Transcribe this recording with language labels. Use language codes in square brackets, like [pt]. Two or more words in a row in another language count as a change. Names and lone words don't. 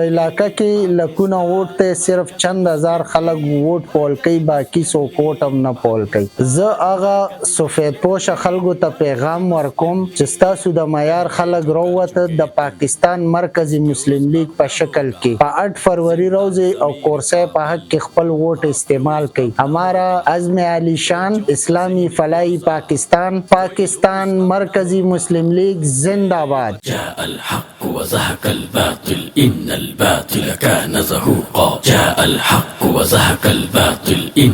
[ps] علاقه کې لکونه ووټ ته صرف چند هزار خلک ووټ پول کوي باقي څوک ووټ هم نه پول کوي زه هغه سفید پوش خلکو ته پیغام ورکوم چې ستاسو د معیار خلک راووته د پاکستان مرکزی مسلم لیگ په شکل کې په 8 فروری روزي او کورسۍ په حق کې خپل ووټ استعمال کړي [ur] ہمارا عزم علی شان اسلامی فلاحی پاکستان مرکزی مسلم لیگ زندہ باد [ar] جاء الحق وزهق الباطل إن الباطل كان زهوقا جاء الحق وزهق الباطل إن